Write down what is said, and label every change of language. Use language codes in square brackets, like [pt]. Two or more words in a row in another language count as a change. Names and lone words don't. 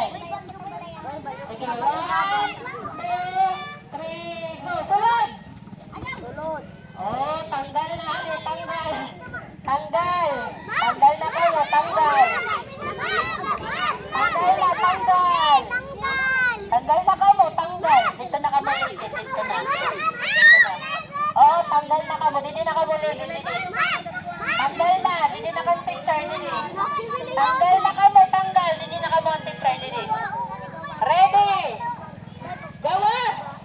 [war] Sige, 1, 2, 3, go. Sunod. Oh, tanggal na. Tanggal. Tanggal na kayo. Tanggal na kamo. Tanggal. [tl] Dito na [war] kamo ligid. [tl] Dito na. [war] Oh, tanggal na kamo. [tl] Dito na [war] kamo ligid. Tanggal na. [tl] Dito na [war] kamo teacher. Dito. Tanggal na kamo. Tanggal. [tl] Dito na [war] kamo ang teacher. Dito. Ready. Gawas.